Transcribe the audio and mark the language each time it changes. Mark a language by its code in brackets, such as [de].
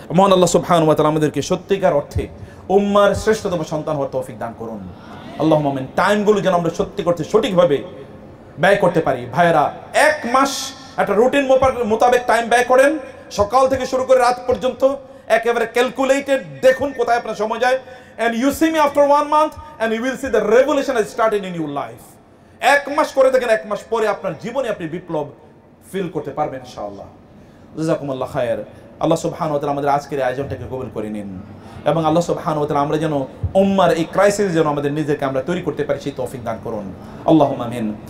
[bn] মহান আল্লাহ সুবহানাহু ওয়া তাআলা আমাদেরকে সত্যিকার অর্থে উম্মার শ্রেষ্ঠতম সন্তান হওয়ার তৌফিক দান করুন। আল্লাহুম্মা আমিন। টাইমগুলো যেন আমরা সঠিকভাবে ব্যয় করতে পারি। ভাইয়েরা, 1 মাস একটা রুটিন মোতাবেক টাইম ব্যয় করেন, সকাল থেকে শুরু করে রাত পর্যন্ত, একেবারে ক্যালকুলেটেড, দেখুন কোথায় আপনার সময় যায়। [en] and you see me after 1 month and you will see the revolution has started in your life. [bn] 1 মাস করে দেখেন, 1 মাস পরে আপনার জীবনে আপনি বিপ্লব ফিল করতে পারবেন ইনশাআল্লাহ। জাযাকুমুল্লাহ খায়ের। আল্লাহ সুবহানাহু ওয়া তাআলা আমাদের আজকের আয়োজনটাকে কবুল করে নিন এবং আল্লাহ সুবহানাহু ওয়া তাআলা আমরা যেন উম্মার এই ক্রাইসিস যেন আমাদের নিজেকে আমরা তৈরি করতে পারি সেই তৌফিক দান করুন। আল্লাহুম্মা আমিন।